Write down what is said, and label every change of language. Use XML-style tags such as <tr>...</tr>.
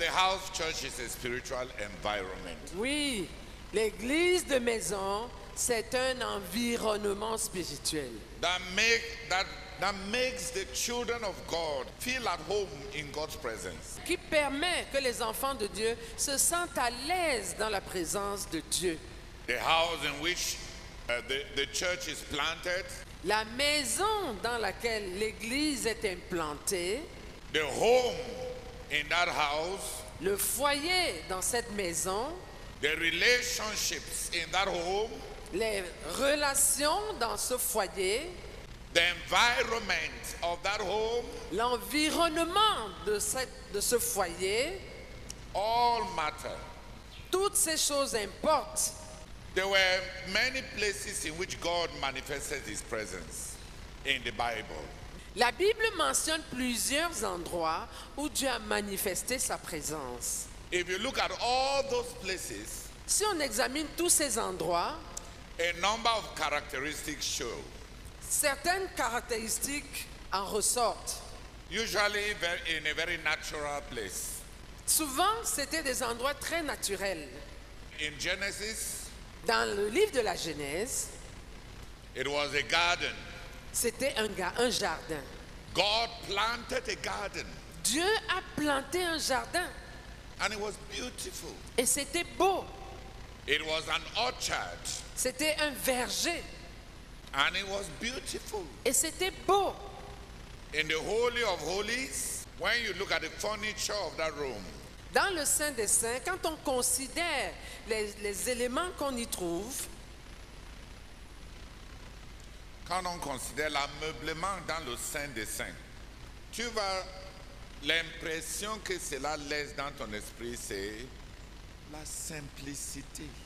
<en>house church is a spiritual environment.</en> <fr>Oui, l'église de maison, c'est un environnement spirituel</fr> <en>That makes the children of God feel at home in God's presence.</en> <fr>qui permet que les enfants de Dieu se sentent à l'aise dans la présence de Dieu.</fr> <en>The house in which the church is planted,</en> <fr>La maison dans laquelle l'église est implantée,</fr> <en>the home in that house,</en> <fr>le foyer dans cette maison,</fr> <en>the relationships in that home,</en> <fr>les relations dans ce foyer,</fr> <en>the environment of that home,</en> <fr>l'environnement de ce foyer,</fr> <en>all matter.</en> <fr>toutes ces choses importent.</fr> <en>There were many places in which God manifested his presence in the Bible.</en> <fr>La Bible mentionne plusieurs endroits où Dieu a manifesté sa présence.</fr> <en>If you look at all those places,</en> <fr>Si on examine tous ces endroits,</fr> <en>a number of characteristics show.</en> <fr>certaines caractéristiques en ressortent.</fr> <en>Usually in a very natural place.</en> <fr>Souvent, c'était des endroits très naturels.</fr> <en>In Genesis,</en> <fr>Dans le livre de la Genèse,</fr> <en>it was a garden.</en> <fr>c'était un jardin.</fr> <en>God planted a garden</en> <fr>Dieu a planté un jardin</fr> <en>and it was beautiful.</en> <fr>et c'était beau.</fr> <en>It was an orchard</en> <fr>C'était un verger</fr> <en>and it was beautiful.</en> <fr>et c'était beau.</fr> <en>In the Holy of Holies, when you look at the furniture of that room,</en> <fr>Dans le Saint des Saints, quand on considère les éléments qu'on y trouve, quand on considère l'ameublement dans le Saint des Saints, tu vas, l'impression que cela laisse dans ton esprit, c'est la simplicité.</fr>